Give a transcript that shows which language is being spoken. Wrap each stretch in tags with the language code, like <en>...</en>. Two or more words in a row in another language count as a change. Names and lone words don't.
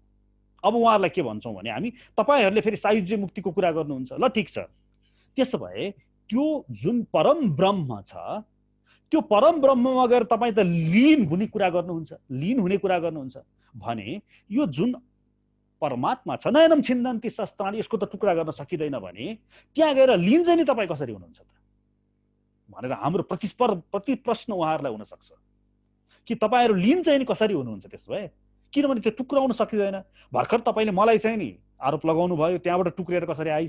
<ne>अब उहाँहरूलाई के भन्छौँ भने हामी, तपाईँहरूले फेरि सायुज्य मुक्तिको कुरा गर्नुहुन्छ, ल ठिक छ, त्यसो भए त्यो जुन परम ब्रह्म छ, त्यो परम ब्रह्ममा गएर तपाईँ त लीन हुने कुरा गर्नुहुन्छ भने यो जुन परमात्मा छ,</ne> <sa>नयनम छिन्दन्ति शस्त्राणि,</sa> <ne>यसको त टुक्रा गर्न सकिँदैन भने त्यहाँ गएर लीन चाहिँ नि तपाईँ कसरी हुनुहुन्छ त भनेर हाम्रो प्रतिप्रश्न उहाँहरूलाई हुन सक्छ कि तपाईँहरू लीन चाहिँ नि कसरी हुनुहुन्छ त्यसो भए, किनभने त्यो टुक्राउन सकिँदैन। भर्खर तपाईँले मलाई चाहिँ नि आरोप लगाउनु भयो, त्यहाँबाट टुक्रिएर कसरी आइस्।</ne>